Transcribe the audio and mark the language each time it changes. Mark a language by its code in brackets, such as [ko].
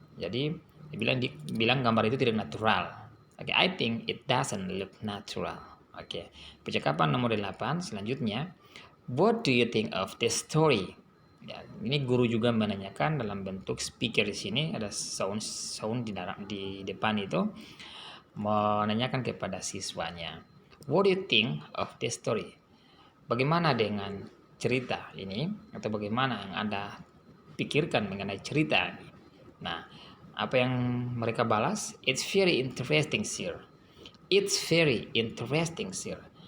[id] Jadi dibilang gambar itu tidak natural. [en] Oke, I think it doesn't look natural. [id] Oke, percakapan nomor 8 selanjutnya. [en] What do you think of the story? [id] Ya, ini guru juga menanyakan dalam bentuk speaker di sini, ada sound di depan itu menanyakan kepada siswanya. [en] What do you think of the story? [id] Bagaimana dengan cerita ini atau bagaimana yang Anda pikirkan mengenai cerita ini? Nah, apa yang mereka balas? [en] It's very interesting, sir. It's very interesting, sir.